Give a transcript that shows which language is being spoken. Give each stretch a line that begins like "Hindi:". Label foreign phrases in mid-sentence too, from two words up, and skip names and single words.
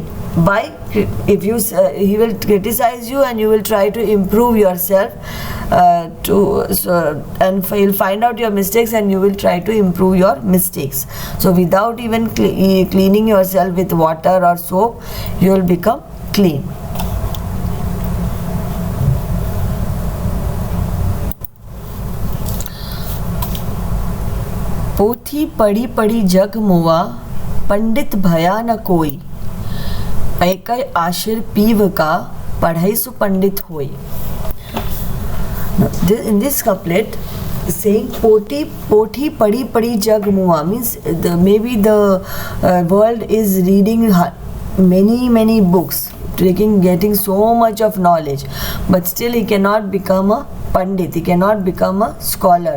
English: By if you he will criticize you and you will try to improve yourself and you'll find out your mistakes and you will try to improve your mistakes. So without even cleaning yourself with water or soap, you will become clean.
Hindi: पोथी पढ़ी पढ़ी जग मुआ, पंडित भया न कोई, ऐकै आशिर पीव का, पढ़ई सु पंडित होई.
English: In this couplet, saying
Hindi: पोथी पढ़ी पढ़ी जग मुआ
English: means maybe the world is reading many books, getting so much of knowledge, but still he cannot become a pandit, he cannot become a scholar.